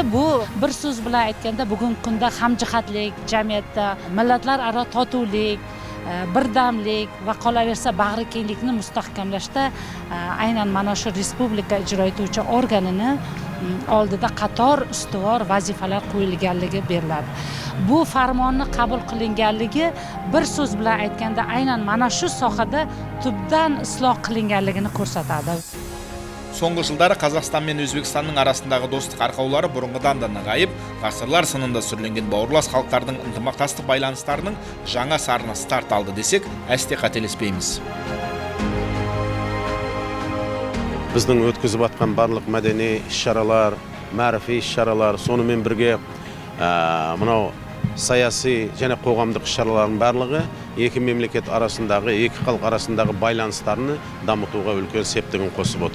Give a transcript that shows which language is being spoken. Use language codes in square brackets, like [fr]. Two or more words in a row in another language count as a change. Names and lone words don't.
[uz] Bu bir so'z bilan aytganda bugungi kunda hamjihatlik, jamiyatda millatlararo totuvlik, birdamlik va qolaversa bag'rikenglikni mustahkamlashda aynan mana shu respublika ijro etuvchi organini oldida qator ustuvor vazifalar qo'yilganligi beriladi. Bu farmonni qabul qilinganligi bir so'z bilan aytganda aynan mana shu sohada tubdan isloh qilinganligini ko'rsatadi. [kk] Соңғы жылдары Қазақстан мен Өзбекстанның арасындағы достық арқаулары бұрынғыдан да нығайып, ғасырлар сынында сүрленген бауырлас халықтардың ынтымақтастық байланыстарының жаңа сарыны старт алды десек, әсте қателеспейміз. Біздің өткізіп атқан барлық мәдени іс-шаралар, мәріфи іс-шаралар, сонымен бірге мынау саяси және қоғамдық іс-шаралардың барлығы екі мемлекет арасындағы, екі халық арасындағы байланыстарны дамытуға үлкен септігін қосып отыр.